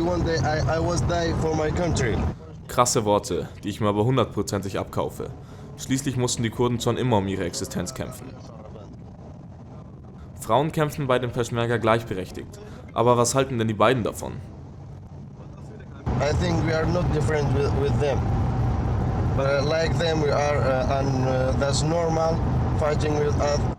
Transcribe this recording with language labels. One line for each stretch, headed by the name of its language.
English: One day I was die for my country.
German: Krasse Worte, die ich mir aber 100%ig abkaufe. Schließlich mussten die Kurden schon immer um ihre Existenz kämpfen. Frauen kämpfen bei den Peschmerga gleichberechtigt. Aber was halten denn die beiden davon?
English: I think we are not different with them. But like them we are and that's normal fighting with us.